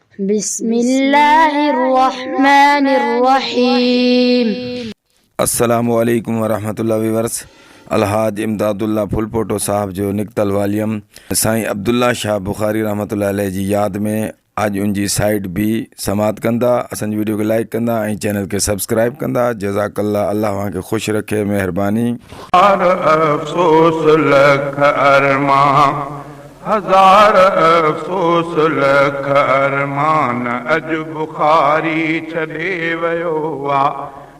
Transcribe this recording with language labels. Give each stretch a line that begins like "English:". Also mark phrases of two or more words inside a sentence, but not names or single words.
Arabic: بسم الله الرحمن الرحيم. السلام عليكم ورحمة الله وبركاته.
Sindhi: الحاج امداداللہ ڦلپوٽو صاحب جو نڪتل واليوم سائين عبدالله شاهه بخاري
Arabic: رحمة الله عليه
Sindhi: جي ياد ۾، اڄ ان جي سائيٽ بي سماعت ڪندا، اسان جي وڊيو کي لائيڪ ڪندا ۽ چينل کي سبسڪرائيب ڪندا.
Arabic: جزاڪ الله،
Sindhi: الله توهان کي خوش رکي، مهرباني. هزار افسوس لک ارمان، هزار افسوس لک ارمان، اڄ بخاري ڇڏي ويو آهي.